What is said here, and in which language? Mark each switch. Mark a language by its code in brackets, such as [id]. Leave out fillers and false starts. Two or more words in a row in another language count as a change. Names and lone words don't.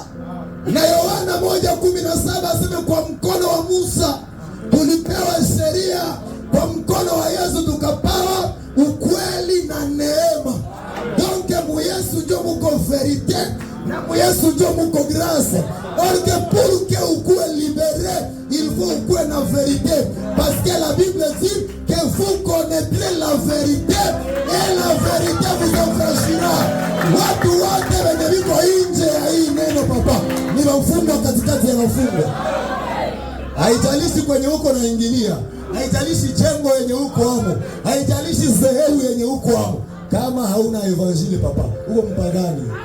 [sw] Na Yohana 1:17 aseme kwa mkono wa Musa tulipewa sheria, kwa mkono wa Yesu tukapawa ukweli na neema. Donc mu Yesu ndio muko verite na mu Yesu ndio muko grâce. [fr] Or que pour que ukue libéré, il faut [sw] ukue na [fr] vérité, parce que la Bible dit que vous connaîtrez la vérité et la vérité vous affranchira. [sw] Watu wote wenye wiko nje ya hii neno papa ni wafungwa katikati ya wafungwa. Haijalishi kwenye huko naingilia, haijalishi jengo yenye huko hapo, haijalishi zehebu yenye huko hapo, kama hauna evangeli papa, uko mpagani.